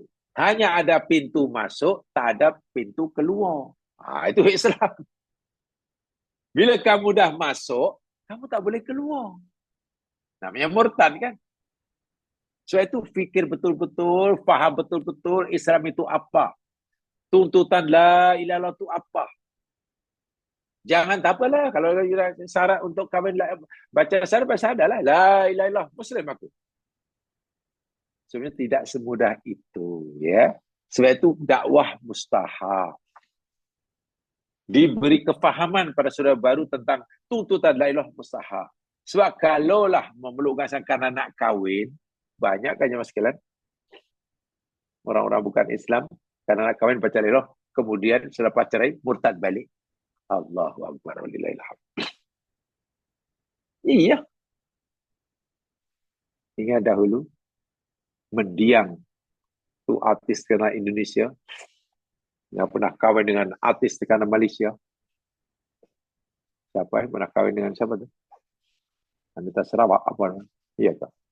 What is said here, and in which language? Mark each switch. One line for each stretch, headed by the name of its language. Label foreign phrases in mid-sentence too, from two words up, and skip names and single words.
Malay: Hanya ada pintu masuk, tak ada pintu keluar. Itu Islam. Bila kamu dah masuk, kamu tak boleh keluar. Namanya murtad kan? Sebab itu fikir betul-betul, faham betul-betul Islam itu apa. Tuntutan
Arabic: لا إله إلا الله
Malay: itu apa. Jangan tak apalah. Kalau syarat untuk kahwin, baca syarat lah.
Arabic: لا إله إلا الله,
Malay: Muslim aku. Sebenarnya tidak semudah itu, ya. Sebab itu dakwah mustahab. Diberi kefahaman pada saudara baru tentang tuntutan
Arabic: لا إله
Malay: mustahab. Sebab kalaulah memelukkan karena nak kahwin, banyak kan jemaah sekalian, orang-orang bukan Islam karena nak kahwin baca
Arabic: لا إله,
Malay: kemudian selepas cerai murtad balik.
Arabic: الله أكبر ولله الحمد.
Malay: Iya. Ingat dahulu mendiang tu artis kerana Indonesia yang pernah kahwin dengan artis kerana Malaysia. Siapa yang pernah kahwin dengan siapa tu? Anita Sarawak apa? Iya tak?